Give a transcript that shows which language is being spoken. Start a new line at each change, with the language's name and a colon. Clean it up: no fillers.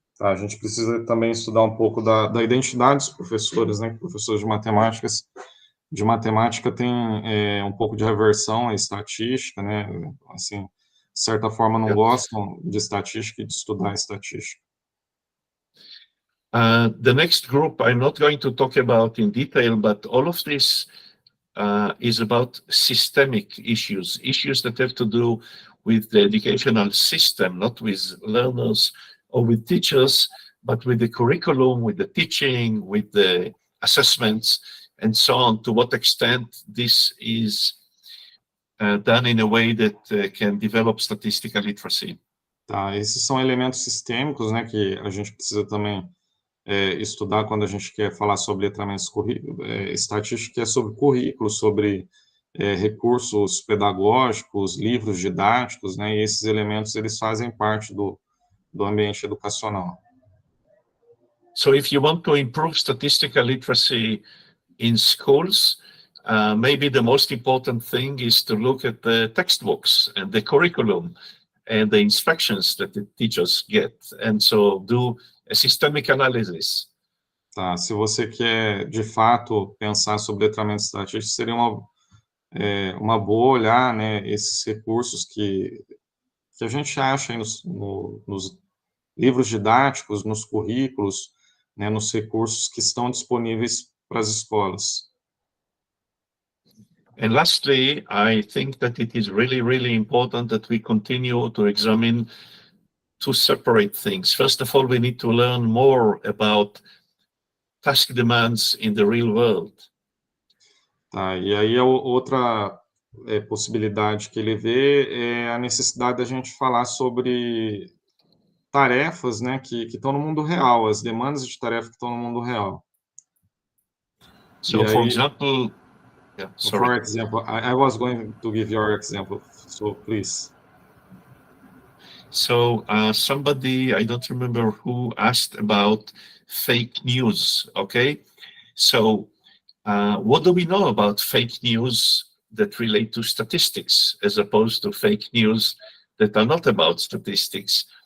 Portuguese: A gente precisa também estudar um pouco da identidade dos professores, né? Professores de matemática têm um pouco de aversão à estatística, né? Assim, de certa forma não gostam de estatística e de estudar estatística.
English: The next group I'm not going to talk about in detail, but all of this is about systemic issues that have to do with the educational system, not with learners or with teachers, but with the curriculum, with the teaching, with the assessments, and so on, to what extent this is done in a way that can develop statistical literacy.
Portuguese: Tá, esses são elementos sistêmicos, né, que a gente precisa também estudar quando a gente quer falar sobre letramento estatístico, que é sobre currículo, sobre recursos pedagógicos, livros didáticos, né, e esses elementos, eles fazem parte do ambiente educacional.
English: So if you want to improve statistical literacy in schools, maybe the most important thing is to look at the textbooks and the curriculum and the inspections that the teachers get, and so do a systemic analysis.
Portuguese: Tá, se você quer, de fato, pensar sobre letramento estatístico, seria uma boa olhar, né, esses recursos que a gente acha aí nos livros didáticos, nos currículos, né, nos recursos que estão disponíveis para as escolas.
English: And lastly, I think that it is really, really important that we continue to examine two separate things. First of all, we need to learn more about task demands in the real world.
Portuguese: Tá, e aí outra possibilidade que ele vê é a necessidade da gente falar sobre tarefas, né, que estão no mundo real, as demandas de tarefa que estão no mundo real.
English: So, for example, for example, I was going to give your example, so please. So somebody, I don't remember who, asked about fake news, okay? So what do we know about fake news that relate to statistics as opposed to fake news that are not about statistics?